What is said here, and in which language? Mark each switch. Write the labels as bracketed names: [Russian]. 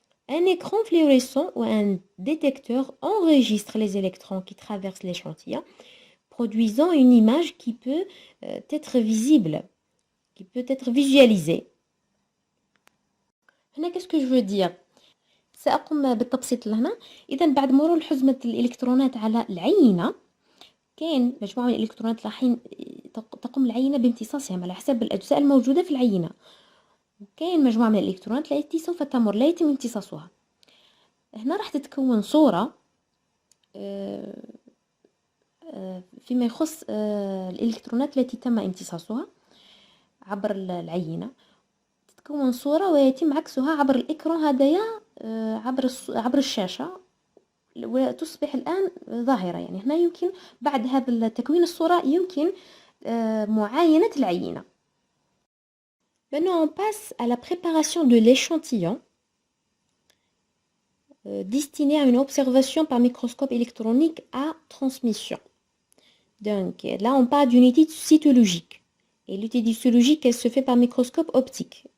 [French] Un écran fluorescent ou un détecteur enregistre les électrons qui traversent l'échantillon, produisant une image qui peut être visible, qui peut être visualisée. Qu'est-ce que je veux dire? [Arabic] سأقوم بالتبسيط لهنا. إذا بعد مرور حزمة الإلكترونات على العينة كاين مجموعة من الإلكترونات راحين تقوم العينة بامتصاصها على حسب الأجزاء الموجودة في العينة. كاين مجموعة من الإلكترونات التي سوف تمر لا يتم امتصاصها. هنا راح تتكون صورة فيما يخص الإلكترونات التي تم امتصاصها عبر العينة. تتكون صورة ويتم عكسها عبر الإكران هدايا عبر الشاشة وتصبح الآن ظاهرة. يعني هنا يمكن بعد هذا تكوين الصورة يمكن معاينة العينة. [French] Maintenant, on passe à la préparation de l'échantillon destiné à une observation par microscope électronique à transmission. Donc là, on parle d'une étude cytologique. Et l'étude cytologique, elle se fait par microscope optique.